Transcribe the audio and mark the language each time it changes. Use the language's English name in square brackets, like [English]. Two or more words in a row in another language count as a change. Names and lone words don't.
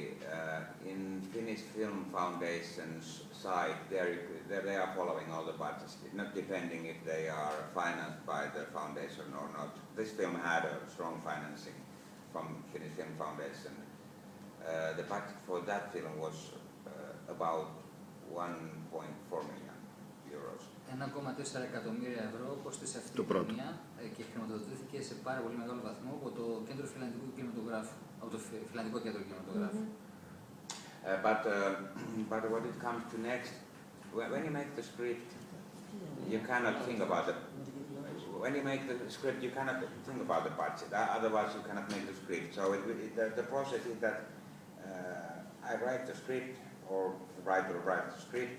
[English] In Finnish Film Foundation's side, they are following all the budgets, not depending if they are financed by the foundation or not. This film had a strong financing from Finnish Film Foundation. The budget for that film was about 1.4 million euros. [Greek] 1,4 εκατομμύρια ευρώ κόστησε αυτή η ταινία και χρηματοδοτήθηκε σε πάρα πολύ μεγάλο βαθμό από το Κέντρο Φιλανδικού Κινηματογράφου, από το Φιλανδικό Κέντρο Κινηματογράφου. [English] But when it comes to next, when you make the script, you cannot think about it. When you make the script, you cannot think about the budget. Otherwise, you cannot make the script. So the process is that I write the script, or the writer writes the script.